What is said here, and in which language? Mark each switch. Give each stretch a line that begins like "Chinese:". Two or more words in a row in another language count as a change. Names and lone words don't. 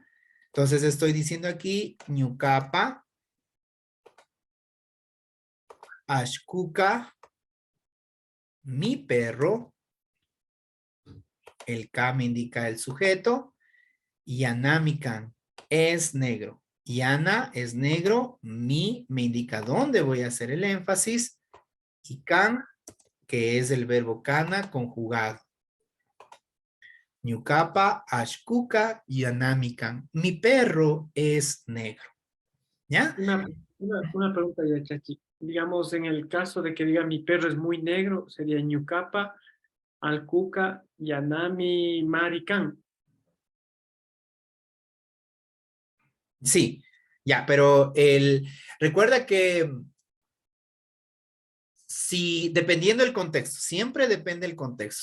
Spanish: Entonces estoy diciendo aquí,
Quechua: ñucapa, ashkuka,
Spanish: mi perro, el K me indica el sujeto, y anamican es negro. Yana es negro, mi me indica dónde voy a hacer el énfasis, y can, que es el verbo cana conjugado.
Quechua: Ñucapa, ashkuka, yanamikan.
Spanish: Mi perro es negro. ¿Ya? Una pregunta ya, Chachi. Digamos, en el caso de que diga mi perro es muy negro, sería
Quechua: Ñucapa, Alcuca, Yanami, Marican.
Spanish: Sí, ya, pero recuerda que si, dependiendo del contexto, siempre depende del contexto.